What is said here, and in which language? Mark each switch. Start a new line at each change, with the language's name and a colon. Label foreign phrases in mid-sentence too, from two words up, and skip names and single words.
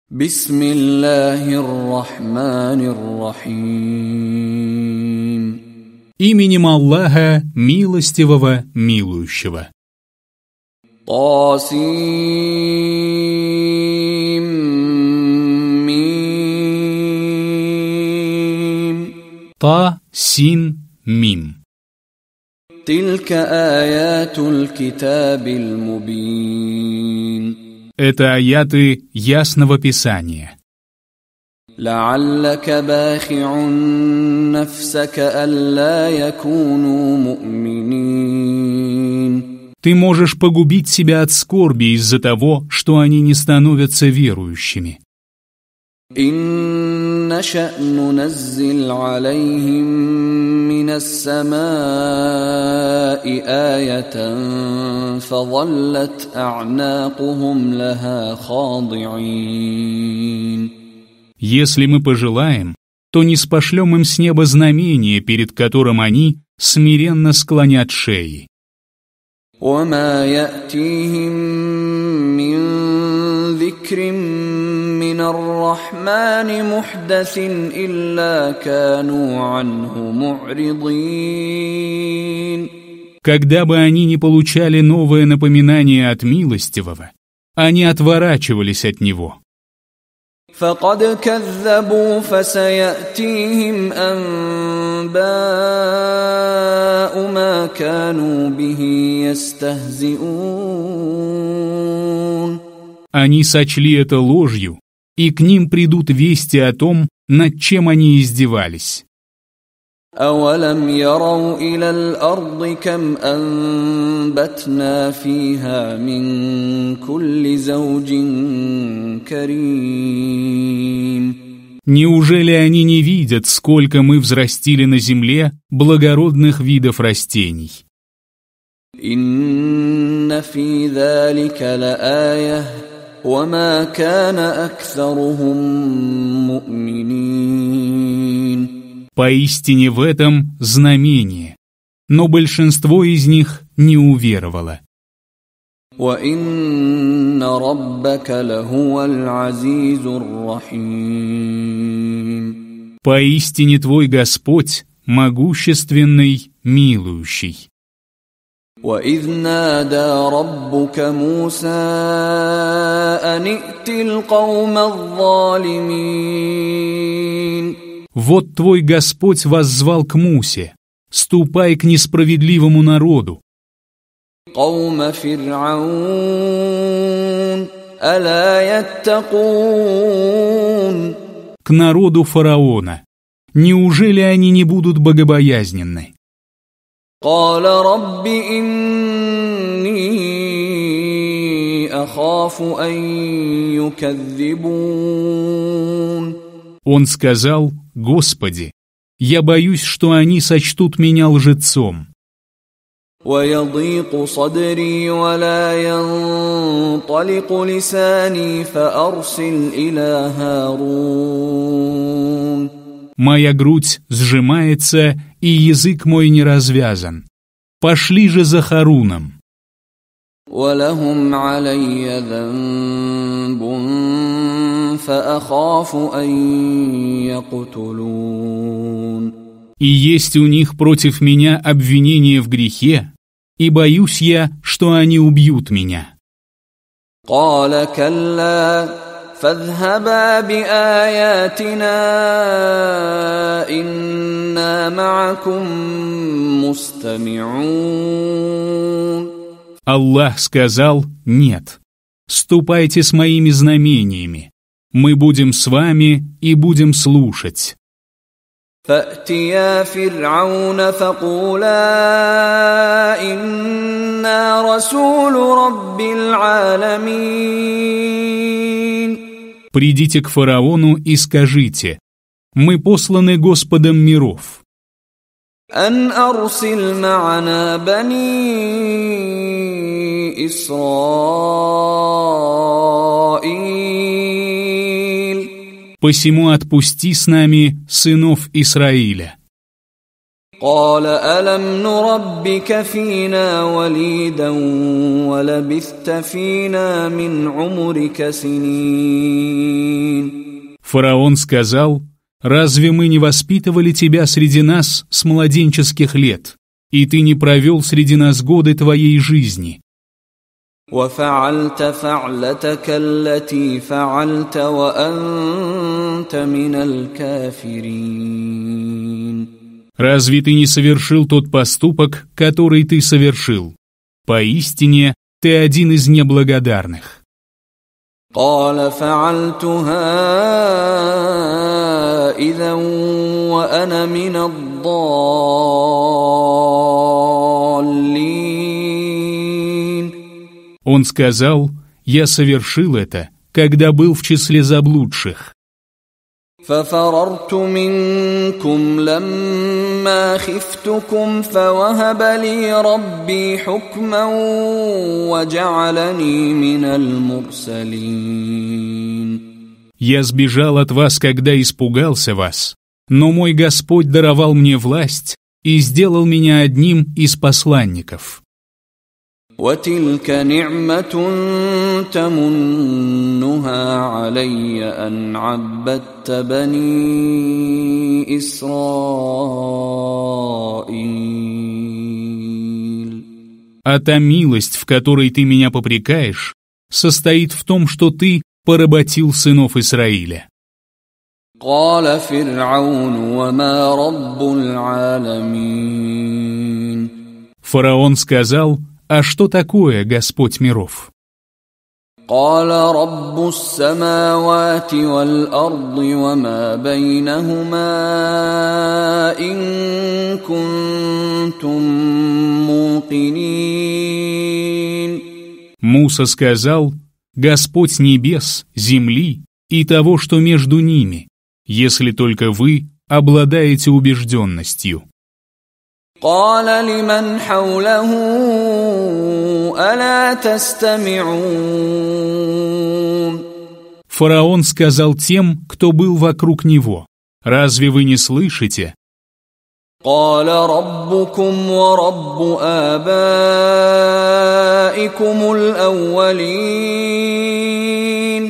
Arabic: بسم الله الرحمن الرحيم.
Russian: Именем Аллаха, милостивого, милующего.
Arabic: طسم. طسم. تلك آيات الكتاب المبين.
Russian: Это аяты ясного Писания.
Arabic: لعلك باخع نفسك ألا يكونوا مؤمنين.
Russian: Ты можешь погубить себя от скорби из-за того, что они не становятся верующими.
Arabic: إن نشأ ننزل عليهم من السماء آية فظلت أعناقهم لها خاضعين.
Russian: Если мы пожелаем, то ниспошлем им с неба знамение, перед которым они смиренно склонят шеи.
Arabic: وما يأتيهم من ذكر من الرحمن محدث إلا كانوا عنه معرضين.
Russian: Когда бы они ни получали новое напоминание от милостивого, они отворачивались от него.
Arabic: فقد كذبوا فسيأتيهم أنباء ما كانوا به يستهزئون.
Russian: Они сочли это ложью, и к ним придут вести о том, над чем они издевались.
Arabic: أولم يروا إلى الأرض كم أنبتنا فيها من كل زوج كريم.
Russian: Неужели они не видят, сколько мы взрастили на земле благородных видов растений?
Arabic: إن في ذلك لآية وما كان أكثرهم مؤمنين.
Russian: Поистине в этом знамение, но большинство из них не уверовало.
Arabic: وَإِنَّ رَبَّكَ لَهُوَ الْعَزِيزُ الرَّحِيمُ.
Russian: Поистине твой Господь могущественный, милующий.
Arabic: وَإِذْ نَادَى رَبُّكَ مُوسَىٰ أَنِ ائْتِ الْقَوْمَ الظَّالِمِينَ.
Russian: Вот твой Господь воззвал к Мусе: «Ступай к несправедливому народу».
Arabic: قَوْمَ فِرْعَوْنَ أَلَا يَتَّقُونَ.
Russian: К народу фараона. Неужели они не будут богобоязненны?
Arabic: قَالَ رَبِّ إِنِّي أَخَافُ أَن يُكَذِّبُونَ.
Russian: Он сказал: «Господи, я боюсь, что они сочтут меня лжецом».
Arabic: وَيَضِيقُ صَدْرِي وَلَا يَنطَلِقُ لِسَانِي فَأَرْسِلْ إِلَى هَارُونَ.
Russian: Моя грудь сжимается, и язык мой не развязан. Пошли же за Харуном.
Arabic: وَلَهُمْ عَلَيَّ ذَنبٌ فَأَخَافُ أَن يَقْتُلُونَ.
Russian: И есть у них против меня обвинение в грехе, и боюсь я, что они убьют меня.
Arabic: قَالَ كَلَّا فَاذْهَبَا بِآيَاتِنَا إِنَّا مَعَكُمْ مُسْتَمِعُونَ.
Russian: Аллах сказал: «Нет, ступайте с моими знамениями, мы будем с вами и будем слушать».
Arabic: فَأْتِيَا فِرْعَوْنَ فَقُولَا إِنَّا رَسُولُ رَبِّ الْعَالَمِينَ.
Russian: Придите к фараону и скажите: «Мы посланы Господом миров».
Arabic: أَنْ أَرْسِلْ مَعَنَا بَنِي إِسْرَائِيلَ.
Russian: Посему отпусти с нами сынов Исраиля.
Arabic: قال ألم نربك فينا وليدا ولبثت فينا من عمرك سنين
Russian: Фараон сказал: «Разве мы не воспитывали тебя среди нас с младенческих лет, и ты не провел среди нас годы твоей жизни?»
Arabic: وَفَعَلْتَ فَعْلَتَكَ الَّتِي فَعَلْتَ وَأَنْتَ مِنَ الْكَافِرِينَ.
Russian: Разве ты не совершил тот поступок, который ты совершил? Поистине, ты один из неблагодарных.
Arabic: قَالَ فَعَلْتُهَا إِذًا وَأَنَا مِنَ الضَّالِّينَ.
Russian: Он сказал: «Я совершил это, когда был в числе заблудших».
Arabic: فَفَرَرْتُ مِنْكُمْ لَمَّا خِفْتُكُمْ فَوَهَبَ لِي رَبِّي حُكْمًا وَجَعَلَنِي مِنَ الْمُرْسَلِينَ.
Russian: «Я сбежал от вас, когда испугался вас, но мой Господь даровал мне власть и сделал меня одним из посланников».
Arabic: وَتِلْكَ نِعْمَةٌ تَمُنُّهَا عَلَيَّ أَنْ عَبَّدتَّ بَنِي إِسْرَائِيلَ.
Russian: А та милость, в которой ты меня попрекаешь, состоит в том, что ты поработил сынов Израиля.
Arabic: قَالَ فِرْعَوْنُ وَمَا رَبُّ الْعَالَمِينَ.
Russian: Фараон сказал: «А что такое Господь миров?»
Arabic: قَالَ رَبُّ السَّمَاوَاتِ وَالْأَرْضِ وَمَا بَيْنَهُمَا إِن كُنتُم مُّوقِنِينَ.
Russian: Муса сказал: «Господь небес, земли и того, что между ними, если только вы обладаете убежденностью».
Arabic: قَالَ لِمَنْ حَوْلَهُ أَلَا تَسْتَمِعُونَ.
Russian: Фараон сказал тем, кто был вокруг него: «Разве вы не слышите?»
Arabic: قَالَ رَبُّكُمْ وَرَبُّ آبَائِكُمُ الْأَوَّلِينَ.